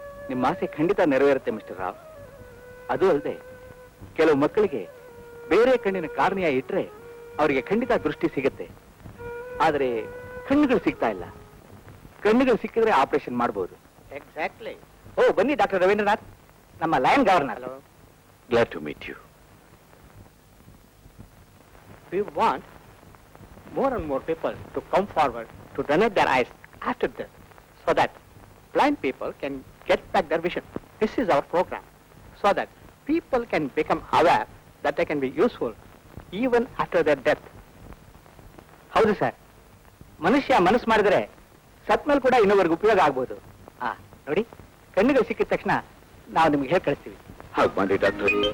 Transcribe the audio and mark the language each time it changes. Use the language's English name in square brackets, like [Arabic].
[Kannada] ನಿಮ್ಮ ಆಸೆ ಖಂಡಿತ ನೆರವೇರುತ್ತೆ ಮಿಸ್ಟರ್ ರಾವ್. ಅದು ಅಲ್ಲದೆ ಕೆಲವು ಮಕ್ಕಳಿಗೆ ಬೇರೆ ಕಣ್ಣಿನ ಕಾರ್ನಿಯ ಇಟ್ರೆ ಅವರಿಗೆ ಖಂಡಿತ ದೃಷ್ಟಿ ಸಿಗುತ್ತೆ. ಆದರೆ ಕಣ್ಣುಗಳು ಸಿಗ್ತಾ ಇಲ್ಲ. ಕಣ್ಣುಗಳು ಸಿಕ್ಕಿದ್ರೆ ಆಪರೇಷನ್ ಮಾಡಬಹುದು. ಎಕ್ಸಾಕ್ಟ್ಲಿ. ಓ ಬನ್ನಿ ಡಾಕ್ಟರ್ ರವೀಂದ್ರನಾಥ್, ನಮ್ಮ lion governor. [English] Glad to meet you. We want more and more people to come forward to donate their eyes after death, so that blind people can get back their vision. This is our program, so that people can become aware that they can be useful even after their death. [Kannada] ಹೌದು sir, ಮನುಷ್ಯ ಮನಸ್ಸು ಮಾಡಿದ್ರೆ ಸತ್ ಮೇಲೆ ಕೂಡ ಇನ್ನೊಬ್ಬರಿಗೆ ಉಪಯೋಗ ಆಗ್ಬೋದು. ನೋಡಿ, ಕಣ್ಣಿಗೆ ಸಿಕ್ಕಿದ ತಕ್ಷಣ ನಾವು ನಿಮ್ಗೆ ಹೇಳಿ ಕಳಿಸ್ತೀವಿ. ಹಾಗೆ ಮಾಡಿ ಡಾಕ್ಟರ್.